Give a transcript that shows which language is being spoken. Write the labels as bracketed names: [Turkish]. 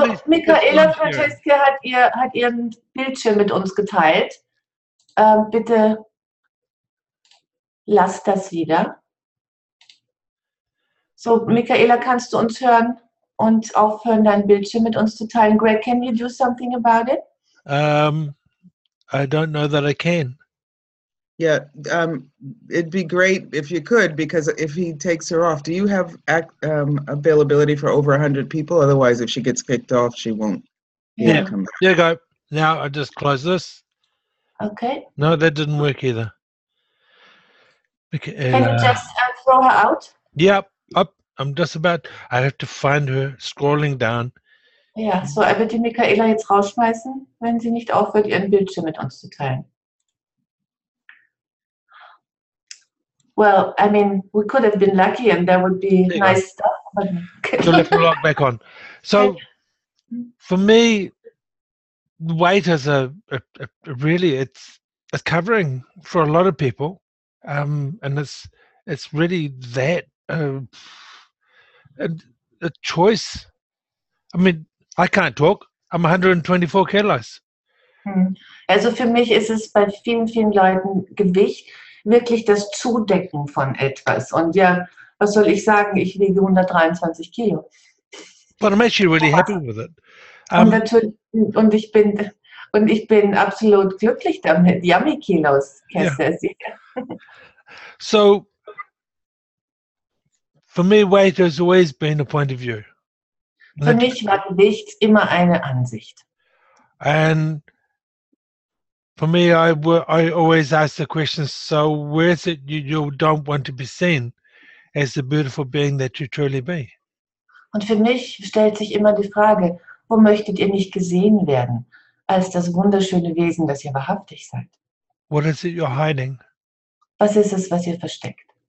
[German] Michaela Francesca hat ihren Bildschirm mit uns geteilt. Bitte lass das wieder. So, Michaela, kannst du uns hören und aufhören, deinen Bildschirm mit uns zu teilen? [English] Greg, can you do something about it? I don't know that I can. Yeah, it'd be great if you could, because if he takes her off, do you have availability for over 100 people? Otherwise, if she gets kicked off, she won't be able Yeah. to come back. There you go. Now I just close this. Okay. No, that didn't work either. Can you just throw her out? Yep, up. I'm just about. I have to find her scrolling down. [German] Ja, so er wird die Michaela jetzt rausschmeißen, wenn sie nicht aufhört, ihren Bildschirm mit uns zu teilen. [English] Well, I mean, we could have been lucky and there would be There you nice stuff. But So let me log back on. So for me, weight is a really it's covering for a lot of people, and it's really that a choice. I mean, I can't talk. I'm 124 kilos. [German] Also für mich ist es bei vielen, vielen Leuten Gewicht wirklich das Zudecken von etwas. Und ja, was soll ich sagen? Ich wiege 123 Kilo. [English] But I'm actually really happy with it. [German] Und natürlich, und ich bin absolut glücklich damit. [English] Yummy Kilos, Kass. Yeah. So for me, weight has always been a point of view. [German] Für mich war Gewicht immer eine Ansicht. [English] And for me, I always ask the question, so where is it you don't want to be seen as the beautiful being that you truly be? [German] Und für mich stellt sich immer die Frage, wo möchtet ihr nicht gesehen werden, als das wunderschöne Wesen, das ihr wahrhaftig seid? [English] What is it you're hiding? [German] Was ist es, was ihr versteckt?